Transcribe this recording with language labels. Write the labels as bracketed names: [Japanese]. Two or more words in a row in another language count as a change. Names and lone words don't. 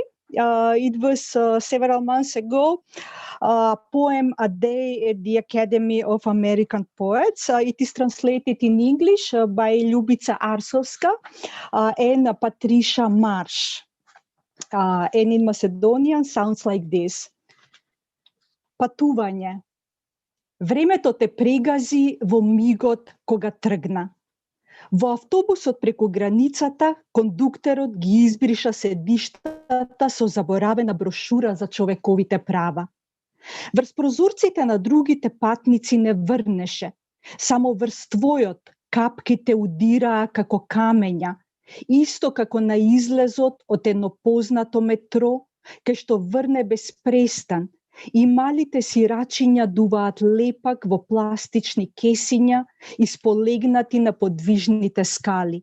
[English] It was several months ago, poem a day at the Academy of American Poets. It is translated in English by Ljubica Arsovska and Patricia Marsh. And in Macedonian sounds like this. Patuvanje. [Macedonian] Времето те прегази во мигот кога тргна. Во автобусот преку границата, кондуктерот ги избриша седиштата со заборавена брошура за човековите права. Врз прозорците на другите патници не врнеше, само врз твојот капките удираа како камења, исто како на излезот од едно познато метро, кај што врне без престан, и малите сирачиња дуваат лепак во пластични кесиња, исполегнати на подвижните скали.